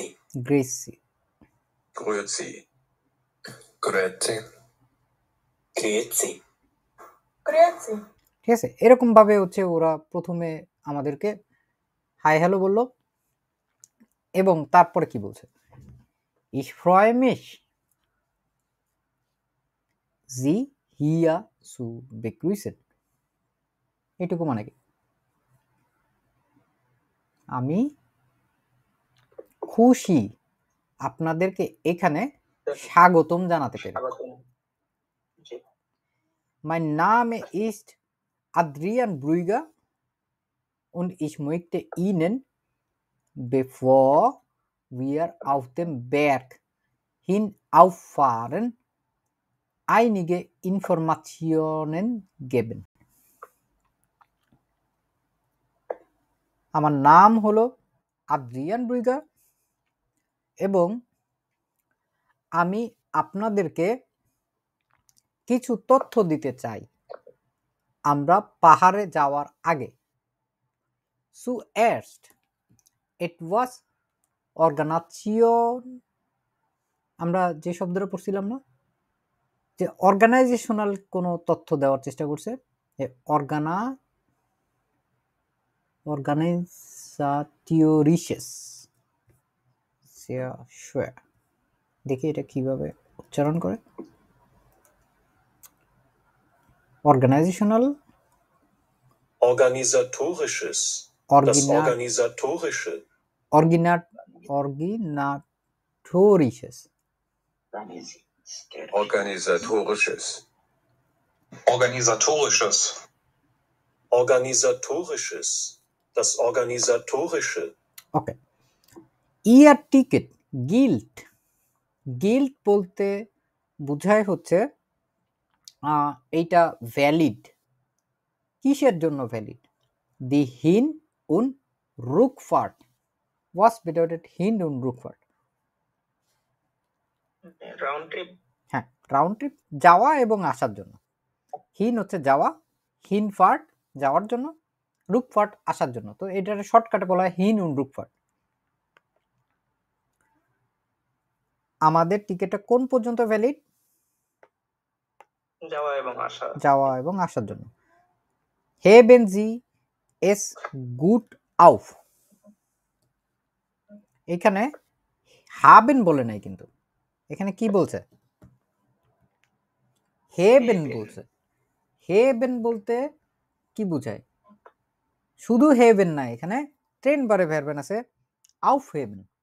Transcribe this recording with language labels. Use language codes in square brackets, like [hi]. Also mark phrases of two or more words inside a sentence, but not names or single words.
[gsw] গ্রেসি Grüezi. Grüezi. Grüezi. Grüezi. [bn] ঠিক আছে, এরকম ভাবে হচ্ছে ওরা প্রথমে আমাদেরকে হাই হ্যালো বললো এবং তারপরে কি বলছে [de] Ich freue mich Sie hier zu begrüßen। [bn] এটুকু মানে কি আমি খুশি আপনাদেরকে এখানে স্বাগতম জানাতে পেরে। স্বাগতম। জি। [de] Mein Name ist Adrian Brügger und ich möchte Ihnen, bevor wir auf dem Berg hinauffahren, einige Informationen geben. [bn] আমার নাম হলো আদ্রিয়ান ব্রুইগার এবং আমি আপনাদেরকে কিছু তথ্য দিতে চাই আমরা পাহাড়ে যাওয়ার আগে। [de] Zuerst etwas Organisation, [bn] আমরা যে শব্দটা পড়ছিলাম না যে অর্গানাইজেশনাল কোনো তথ্য দেওয়ার চেষ্টা করছে। [de] Organisatorisches, sehr schwer। [bn] দেখি এটা কিভাবে উচ্চারণ করে। অর্গানাইজেশনাল [de] Organisatorisches. Das Organisatorische. Organisatorisches. Organisatorisches. Organisatorisches. Organisatorisches. Das Organisatorische. ওকে। Ihr Ticket gilt. [bn] Gilt বলতে বোঝায় হচ্ছে এইটা ভ্যালিড। কিসের জন্য ভ্যালিড? [de] die hin und Rückfahrt. Was bedeutet hin und Rückfahrt? [en] round trip. [bn] হ্যাঁ, [en] round trip, [bn] যাওয়া এবং আসার জন্য। হিন হচ্ছে যাওয়া, হিনফার্ট যাওয়ার জন্য, রুকফার্ট আসার জন্য। তো এটার শর্টকাটে বলা হয় [de] hin und Rückfahrt. [bn] আমাদের টিকেটটা কোন পর্যন্ত ভ্যালিড? যাওয়া এবং আসা। যাওয়া এবং আসার জন্য। [de] Heben Sie es gut auf। [bn] এখানে হাবেন বলে নাই কিন্তু, এখানে কি বলছে? হেবেন বলছে। হেবেন বলতে কি বোঝায়? শুধু হেবেন না, এখানে [de] trennbaren Verben [bn] আছে [de] auf heben.